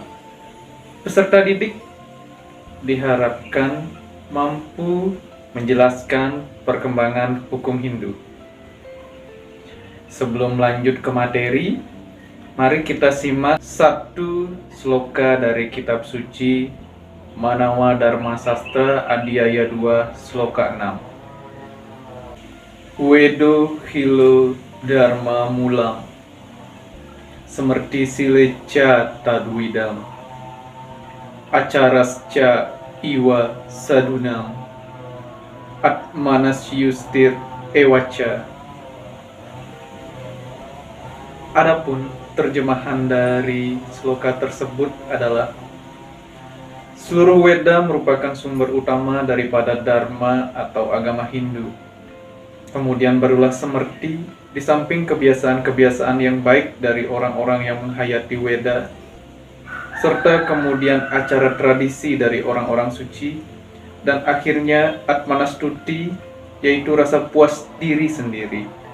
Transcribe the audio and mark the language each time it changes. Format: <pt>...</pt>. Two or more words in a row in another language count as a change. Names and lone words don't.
<id>Peserta didik diharapkan mampu menjelaskan perkembangan hukum Hindu. Sebelum lanjut ke materi, mari kita simak satu sloka dari kitab suci Manawa Dharma Sastra Adhyaya 2 sloka 6.</id> <sa>Wedo hilo dharma mulam semerti sileca tadwidam acarasca iwa sadunam atmanas yustir ewaca.</sa> <id>Adapun terjemahan dari sloka tersebut adalah: seluruh Weda merupakan sumber utama daripada Dharma atau agama Hindu. Kemudian barulah semerti, di samping kebiasaan-kebiasaan yang baik dari orang-orang yang menghayati Weda, serta kemudian acara tradisi dari orang-orang suci, dan akhirnya Atmanastuti, yaitu rasa puas diri sendiri.</id>